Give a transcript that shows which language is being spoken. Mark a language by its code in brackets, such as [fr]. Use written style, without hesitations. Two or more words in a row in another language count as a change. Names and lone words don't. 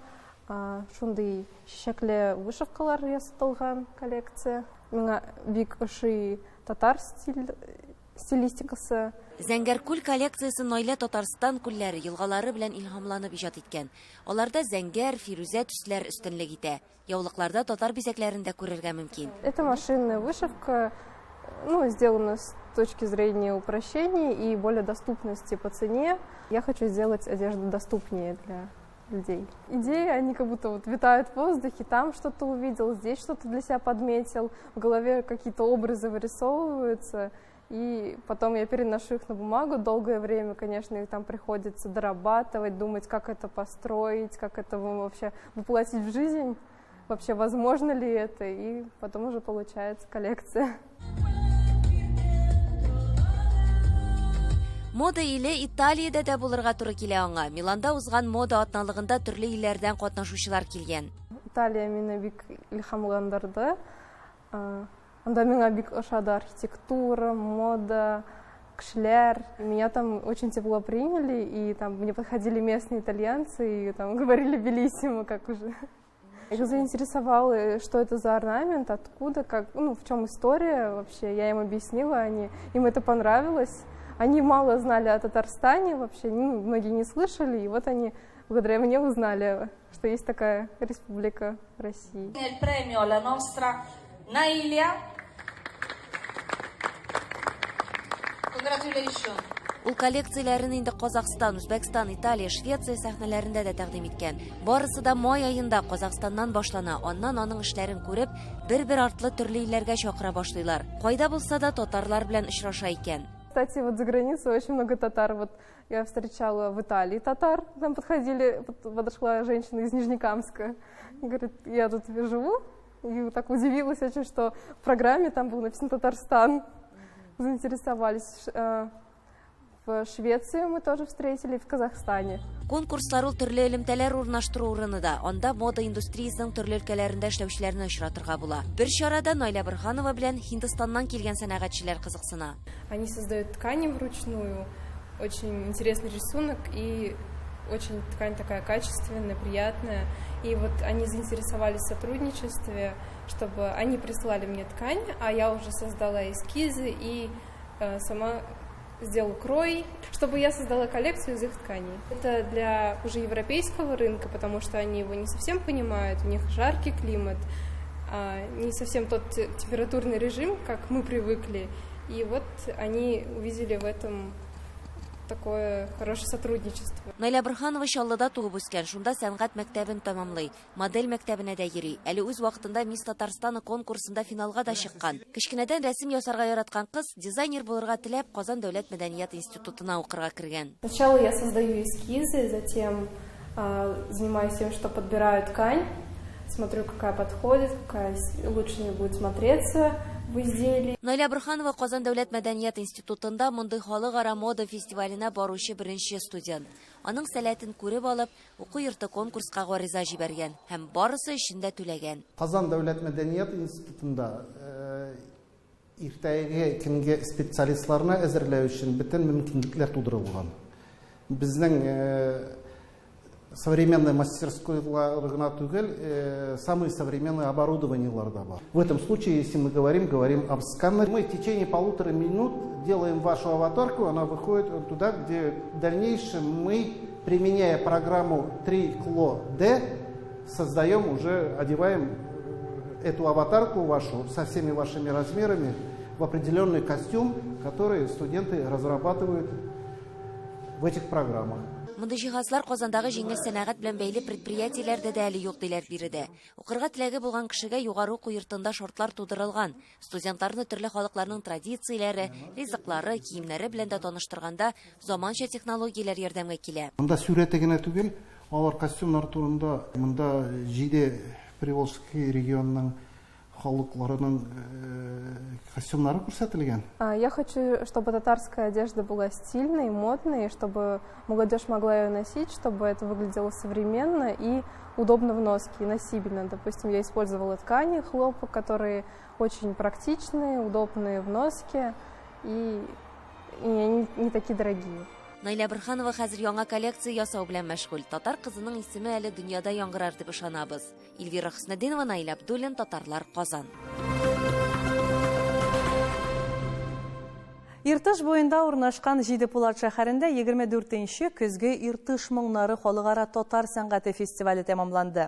[tt] Шундый чәчәкле вышивкалар ясатылган коллекция. Миңа бик ошый татар стилистикасы. Зәңгәр күл коллекциясе Наилә Татарстан күлләре, елгалары белән илһамланып иҗат иткән. Аларда зәңгәр, фирүзә төсләр өстенлек итә. Яулыкларда татар бизәкләрендә күрергә мөмкин. [ru] Это машинная вышивка, сделана с точки зрения упрощения и более доступности по цене. Я хочу сделать одежду доступнее для людей. Идеи, они как будто витают в воздухе, там что-то увидел, здесь что-то для себя подметил, в голове какие-то образы вырисовываются, и потом я переношу их на бумагу. Долгое время, конечно, их там приходится дорабатывать, думать, как это построить, как это вообще воплотить в жизнь, вообще возможно ли это, и потом уже получается коллекция. [tt] Мода иле Италиядә дә булырга туры килә аңа. Миланда узган мода атналыгында төрле илләрдән катнашучылар килгән. Италия мине бик илһамландырды. Анда миңа бик ошады архитектура, мода, кешеләр. [ru] Меня там очень тепло приняли, и там мне подходили местные итальянцы и там говорили белиссимо, как уже. Их заинтересовало, что это за орнамент, откуда, в чем история вообще. Я им объяснила, им это понравилось. Они мало знали о Татарстане вообще, многие не слышали, и вот они благодаря мне узнали, что есть такая республика России. [it] Premio la nostra Nailea. Congratulations. [tt] Ул коллекцияләрен инде Казакстан, Үзбәкстан, Италия, Швеция сәхнәләрендә дә тәкъдим иткән. Барысы да май аенда Казакстаннан башлана. Аннан аның эшләрен күреп, бер артлы төрле илләргә чакыра башлыйлар. Кайда булса да татарлар белән очраша икән. [ru] Кстати, вот за границей очень много татар. Вот я встречала в Италии татар. Там подошла женщина из Нижнекамска. И говорит, я тут живу. И так удивилась очень, что в программе там был написан Татарстан. Заинтересовались. В Швеции мы тоже встретили, в Казахстане. [tt] Конкурслар ул төрле элемтәләр урнаштыру урынында. Анда мода индустриясының төрле өлкәләрендә эшләүчеләрне очратырга була. Бер чарада Найля Борханова белән Һиндстаннан килгән сәнәгатьчеләр кызыксына. [ru] Они создают ткани вручную, очень интересный рисунок и очень ткань такая качественная, приятная. И вот они заинтересовались в сотрудничестве, чтобы они прислали мне ткань, а я уже создала эскизы и сама сделала крой, чтобы я создала коллекцию из их тканей. Это для уже европейского рынка, потому что они его не совсем понимают, у них жаркий климат, не совсем тот температурный режим, как мы привыкли. И вот они увидели в этом такое хорошее сотрудничество. [tt] Найля Борханова Чаллыда туып үскән, шунда сәнгать мәктәбен тәмамлый. Модель мәктәбенә дә йөри. Әле үз вакытында Мисс Татарстан конкурсында финалга да чыккан. Кечкенәдән рәсем ясарга яраткан кыз дизайнер булырга теләп Казан дәүләт мәдәният институтына укырга кергән. [ru] Сначала я создаю эскизы, затем занимаюсь тем, что подбираю ткань, смотрю, какая подходит, какая лучше не будет смотреться в изделии. [tt] Найля Борханова Казан дәүләт мәдәният институтында мондый халыкара мода фестиваленә баручы беренче студент. Аның сәләтен күреп алып, уку йорты конкурска гариза җибәргән һәм барысы өчен дә түләгән. Казан дәүләт мәдәният институтында иртәгәге көнгә специалистларны әзерләү өчен бөтен мөмкинлекләр тудырылган. Безнең [ru] современная мастерскойлар [tt] гына түгел, [ru] самые современные оборудованиелар [tt] да бар. [ru] В этом случае, если мы говорим об сканере, мы в течение 1,5 минут делаем вашу аватарку, она выходит туда, где в дальнейшем мы, применяя программу 3CLO-D, создаем уже, одеваем эту аватарку вашу со всеми вашими размерами в определенный костюм, который студенты разрабатывают в этих программах. [tt] Мондай җиһазлар Казандагы җиңел сәнәгать белән бәйле предприятиеләрдә дә әле юк диләр биредә. Укырга теләге булган кешегә югары уку йортында шартлар тудырылган. Студентларны төрле халыкларның традицияләре, ризыклары, киемнәре белән дә таныштырганда заманча технологияләр ярдәмгә килә. Монда сүрәте генә түгел, алар костюмнар турында монда Җиде [ru] Приволжский регионының [tt] халыкларының костюмнары күрсәтелгән. [ru] Я хочу, чтобы татарская одежда была стильной, модной, чтобы молодежь могла ее носить, чтобы это выглядело современно и удобно в носке, и носибельно. Допустим, я использовала ткани, хлопок, которые очень практичные, удобные в носке и они не такие дорогие. [tt] Найля Борханова хәзер яңа коллекция ясау белән мәшгуль. Татар кызының исеме әле дөньяда яңгырар дип ышанабыз. Эльвира Хөснетдинова, Наил Абдуллин, Татарлар, Казан. Иртыш буенда урнашкан Җидепулат шәһәрендә 24нче көзге Иртыш моңнары халыкара татар сәнгате фестивале тәмамланды.